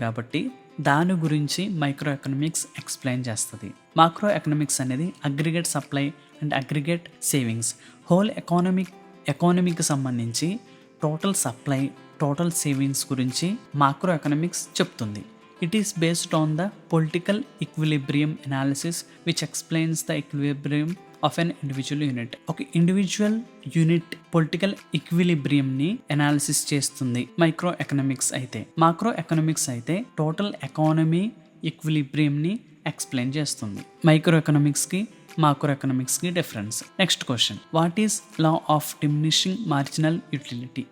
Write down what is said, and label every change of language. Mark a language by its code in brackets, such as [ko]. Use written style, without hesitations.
[te] కాబట్టి దాని గురించి మైక్రో ఎకనామిక్స్ ఎక్స్ప్లెయిన్ చేస్తుంది. మాక్రో ఎకనామిక్స్ అనేది aggregate supply and aggregate savings. Whole ఎకానమీకి సంబంధించి టోటల్ సప్లై, టోటల్ సేవింగ్స్ గురించి మాక్రో ఎకనామిక్స్ చెప్తుంది. [en] It is based on the political equilibrium analysis which explains the equilibrium of an individual unit. [te] ఒక individual unit political ఈక్విలిబ్రియంని analysis చేస్తుంది micro economics అయితే. Macro economics అయితే total economy ఈక్విలిబ్రియంని explain చేస్తుంది. Micro ఎకనామిక్స్కి macro ఎకనామిక్స్కి difference. Next question, [en] What is law of diminishing marginal utility?